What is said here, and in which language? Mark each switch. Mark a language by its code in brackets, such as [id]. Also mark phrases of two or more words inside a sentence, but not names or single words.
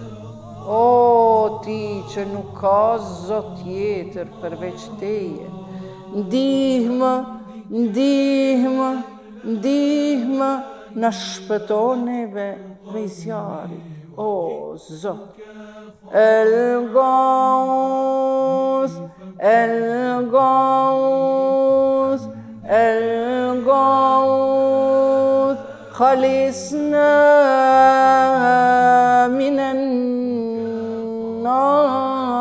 [sq] O ti që nuk ka zot tjetër përveç teje, ndihmë, ndihmë, ndihmë, na shpëton neve prej zjarrit, o Zot. [ar] الغوث، الغوث، الغوث, خلصنا من النار.